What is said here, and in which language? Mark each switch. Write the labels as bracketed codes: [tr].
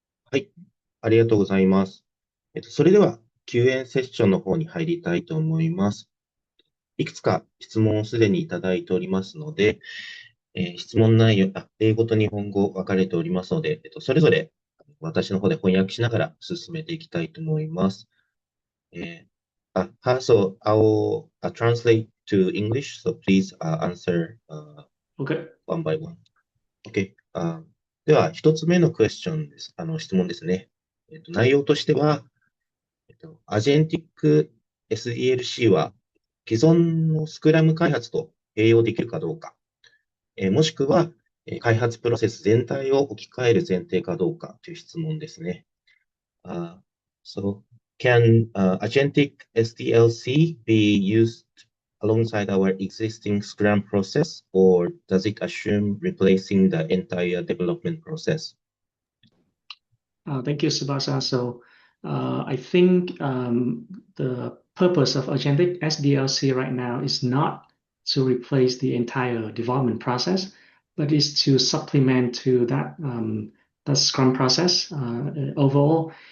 [ja] はい、ありがとうございます。それでは Q&A セッションの方に入りたいと思います。いくつか質問をすでにいただいておりますので、質問内容、英語と日本語分かれておりますので、それぞれ私の方で翻訳しながら進めていきたいと思います。 [en] So I'll translate to English, so please answer Okay. one by one. Okay. [ja] では、一つ目のクエスチョンです。質問ですね。内容としては、Agentic SDLC は既存のスクラム開発と併用できるかどうか、もしくは、開発プロセス全体を置き換える前提かどうかという質問ですね。 [en] So, can Agentic SDLC be used alongside our existing Scrum process, or does it assume replacing the entire development process? Thank you, Subhasa. So I think the purpose of Agentic SDLC right now is not to replace the entire development process, but is to supplement to that the Scrum process overall.